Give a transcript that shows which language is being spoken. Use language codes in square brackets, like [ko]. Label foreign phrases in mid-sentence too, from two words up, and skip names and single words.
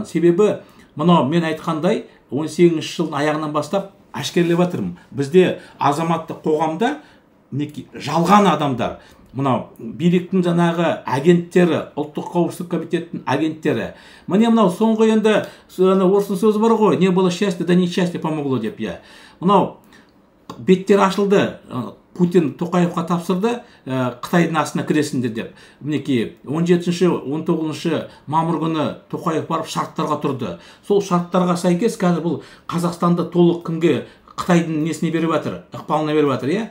[kk] Себебі мынау мен айтқандай 18-ші жылдың аяғынан бастап әшкерелеп жатырмын. Бізде азаматтық қоғамда жалған адамдар, мынау биліктің жаңағы агенттері, ұлттық қауіпсіздік комитетінің агенттері. Міне мынау соңғы енді орыстың сөзі бар ғой, [ru] не было счастья, да несчастье помогло деп. [kk] Мынау беттер ашылды, Путин Тоқаевқа тапсырды, Қытайдың астына кіресіңдер деп. Мінекей 17-19 мамыр күні Тоқаев барып шарттарға тұрды. Сол шарттарға сәйкес қазір бұл Қазақстанды толық кімге, Қытайдың несіне беріп жатыр, ықпалына беріп жатыр.